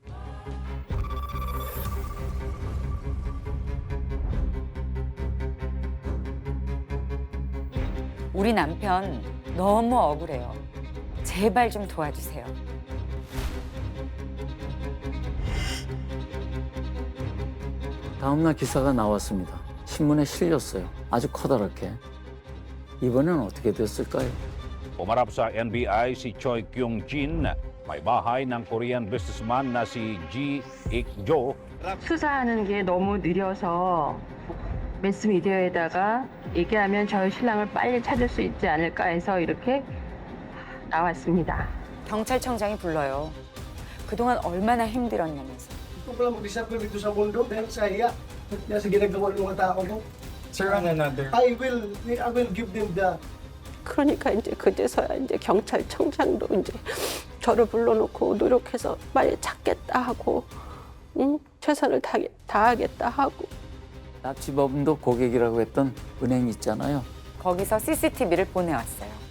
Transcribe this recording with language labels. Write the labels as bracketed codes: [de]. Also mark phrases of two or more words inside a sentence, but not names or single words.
[ko] 우리 남편 너무 억울해요. 제발 좀 도와주세요. 다음날 기사가 나왔습니다. 신문에 실렸어요. 아주 커다랗게. 이번엔 어떻게 됐을까요? [tl] Umarap sa NBI si Choi Kyung-jin, may bahay ng Korean businessman na si Ji Ik-jo. [ko] 수사하는 게 너무 느려서 매스미디어에다가 얘기하면 저희 신랑을 빨리 찾을 수 있지 않을까 해서 이렇게 나왔습니다. 경찰청장이 불러요. 그동안 얼마나 힘들었냐면서. [tl] Ito pala mag-disappear dito sa mundo dahil sa iya sa ginagawa ng mga tao mo. [en] Sir, another. I will give them the [ko] 그러니까 이제 그제서야 이제 경찰청장도 이제 저를 불러놓고 노력해서 빨리 찾겠다 하고, 최선을 다하겠다 하고. 납치범도 고객이라고 했던 은행 있잖아요. 거기서 CCTV를 보내왔어요.